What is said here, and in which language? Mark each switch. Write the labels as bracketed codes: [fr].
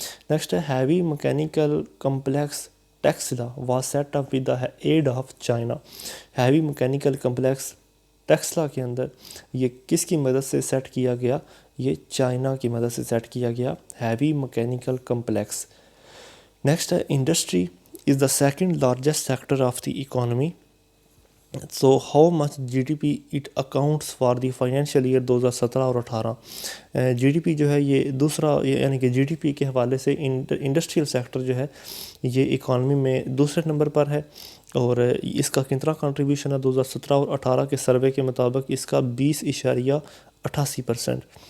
[ur] Next ہے [en] Heavy mechanical complex Taxila was set up with the aid of China. [ur] Heavy mechanical complex Taxila کے اندر یہ کس کی مدد سے سیٹ کیا گیا؟ یہ چائنا کی مدد سے سیٹ کیا گیا ہیوی مکینیکل کمپلیکس. نیکسٹ ہے [en] Industry is the second largest sector of the economy. So how much GDP it accounts for the financial year 2017 اور 18. [ur] GDP جو ہے یہ دوسرا یعنی کہ GDP کے حوالے سے انڈسٹریل سیکٹر جو ہے یہ اکانومی میں دوسرے نمبر پر ہے اور اس کا کتنا کنٹریبیوشن ہے 2017 اور 18 کے سروے کے مطابق اس کا 20.88%.